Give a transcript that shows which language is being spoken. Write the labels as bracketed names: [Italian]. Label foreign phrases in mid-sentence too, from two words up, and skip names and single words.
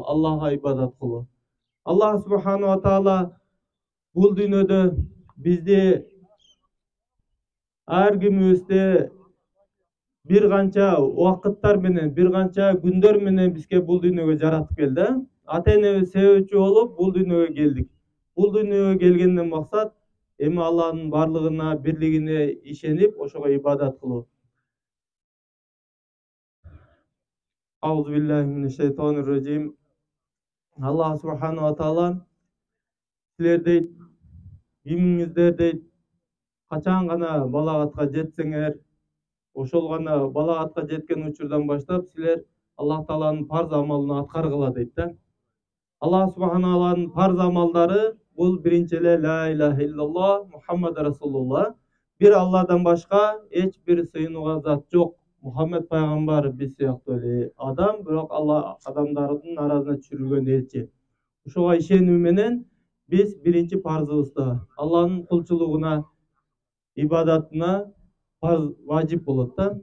[Kyrgyz] Аллахка ибадат кылуу. Аллах [Arabic] سبحانه وتعالى [Kyrgyz] бул дүйнөдө бизди ар кимибизди бир канча убакыттар менен, бир канча күндөр менен бизге бул дүйнөгө жаратып келди. Ата-энебиз себепчи болуп бул дүйнөгө келдик. Бул дүйнөгө келгенден максат эми Аллахтын барлыгына, бирлигине ишенип, ошого ибадат кылуу. [Arabic] أعوذ بالله من الشيطان الرجيم. الله سبحانه وتعالى [Kyrgyz] силер дейт, кимиңиздер дейт, качан гана балагатка жетсеңер, ошол гана балагатка жеткен учурдан баштап силер Аллах Тааланын парз амалын аткаргыла дейт да. Аллах [Arabic] سبحانه وتعالى [Kyrgyz] парз амалдары бул биринчи эле [Arabic] لا إله إلا الله محمد رسول الله. [Kyrgyz] Бир Алладан башка эч бир сыйынууга зат жок. Мухаммед пайгамбар биз сыяктуу эле адам, бирок Алла адамдардын арасына түшүрүлгөн элчи. Ошого ишенүү менен биз биринчи парзыбызда Алланын кулчулугуна, ибадатына парз важип болот да.